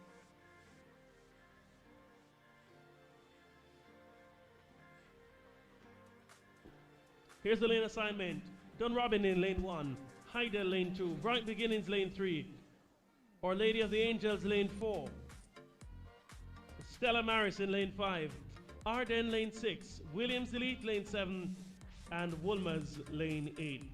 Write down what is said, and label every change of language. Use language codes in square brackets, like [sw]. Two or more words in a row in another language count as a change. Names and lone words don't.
[en] Here's the lane assignment. Dunrobin in lane 1, Heidel lane 2, Bright Beginnings lane 3, Our Lady of the Angels lane 4, Stella Maris in lane 5, Arden lane 6, Williams Elite lane 7, and Woolmer's lane 8.